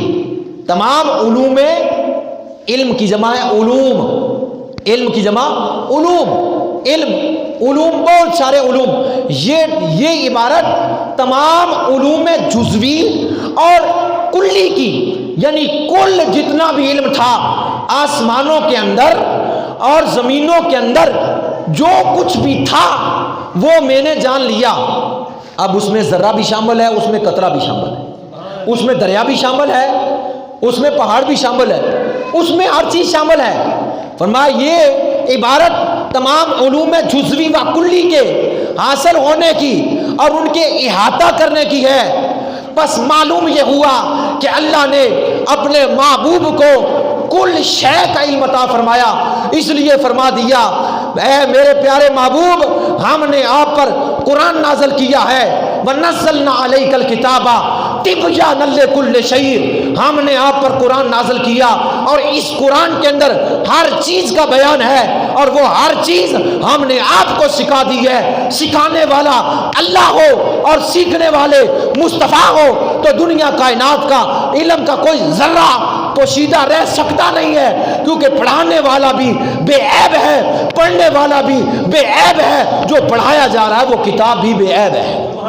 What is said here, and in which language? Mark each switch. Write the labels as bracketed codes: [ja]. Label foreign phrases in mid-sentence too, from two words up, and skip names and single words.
[ur] تمام علوم، علم کی جمع ہے علوم، علم کی جمع علوم، علم علوم بہت سارے علوم، یہ عبارت تمام علوم جزوی اور کلی کی، یعنی کل جتنا بھی علم تھا آسمانوں کے اندر اور زمینوں کے اندر جو کچھ بھی تھا وہ میں نے جان لیا۔ اب اس میں ذرہ بھی شامل ہے، اس میں قطرہ بھی شامل ہے، اس میں دریا بھی شامل ہے، اس میں پہاڑ بھی شامل ہے، اس میں ہر چیز شامل ہے۔ فرمایا یہ عبارت تمام علوم جزوی و کلی کے حاصل ہونے کی اور ان کے احاطہ کرنے کی ہے۔ بس معلوم یہ ہوا کہ اللہ نے اپنے محبوب کو کل شے کا علم عطا فرمایا، اس لیے فرما دیا اے میرے پیارے محبوب ہم نے آپ پر قرآن نازل کیا ہے، [ar] وَنَزَّلْنَا عَلَيْكَ الْكِتَابَ تِبْيَانًا لِكُلِّ شَيْءٍ، [ur] ہم نے آپ پر قرآن نازل کیا اور اس قرآن کے اندر ہر چیز کا بیان ہے اور وہ ہر چیز ہم نے آپ کو سکھا دی ہے۔ سکھانے والا اللہ ہو اور سیکھنے والے مصطفیٰ ہو تو دنیا کائنات کا علم کا کوئی ذرہ پوشیدہ رہ سکتا نہیں ہے، کیونکہ پڑھانے والا بھی بے عیب ہے، پڑھنے والا بھی بے عیب ہے، جو پڑھایا جا رہا ہے وہ کتاب بھی بے عیب ہے۔